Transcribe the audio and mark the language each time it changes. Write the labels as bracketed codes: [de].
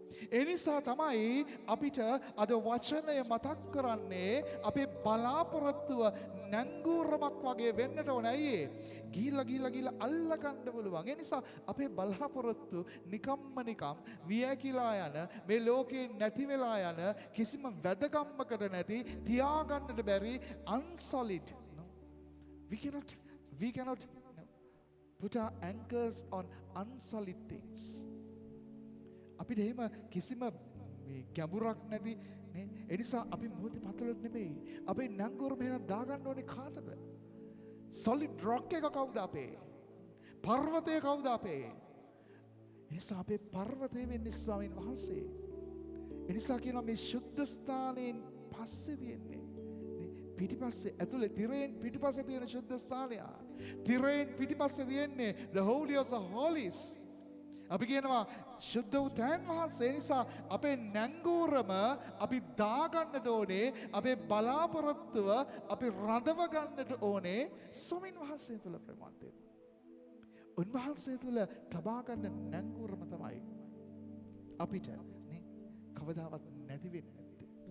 [si] එනිසා තමයි අපිට අද වචනය මතක් කරන්නේ අපේ බලාපොරොත්තුව නැංගුරමක් වගේ වෙන්නට ඕන. ඇයි ගිහිල්ලා අල්ලගන්න පුළුවන්. ඒ නිසා අපේ බලාපොරොත්තු නිකම් වියකිලා යන මේ ලෝකේ නැති වෙලා යන කිසිම වැදගම්මකට නැති තියාගන්නට බැරි unsolid. [en] No. We cannot put our anchors on unsolid things. [si] අපිට එහෙම කිසිම මේ ගැඹුරක් නැති නේ. ඒ නිසා අපි මොහොතේ පතලට නෙමෙයි. අපේ නැංගුරම එහෙනම් දාගන්න ඕනේ කාටද? [en] solid rock [si] එක කවුද අපේ? පර්වතය කවුද අපේ? ඒ නිසා අපේ පර්වතය වෙන්නේ ස්වාමීන් වහන්සේ. ඒ නිසා කියනවා මේ ශුද්ධ ස්ථානයෙන් පස්සේ තියෙන්නේ නේ පිටිපස්සේ ඇතුලේ තිරයෙන් පිටිපස්සේ තියෙන ශුද්ධ ස්ථානය. තිරයෙන් පිටිපස්සේ තියෙන්නේ [en] the holy of the holies. [si] අපි කියනවා ශුද්ධ වූ තැන් වහන්සේ. නිසා අපේ නැංගුරම අපි දාගන්නට ඕනේ, අපේ බලාපොරොත්තුව අපි රඳව ගන්නට ඕනේ ස්වාමීන් වහන්සේ තුළ ප්‍රමාදයෙන්. උන්වහන්සේ තුළ තබා ගන්න නැංගුරම තමයි අපිට නේ කවදාවත් නැති වෙන්නේ නැත්තේ.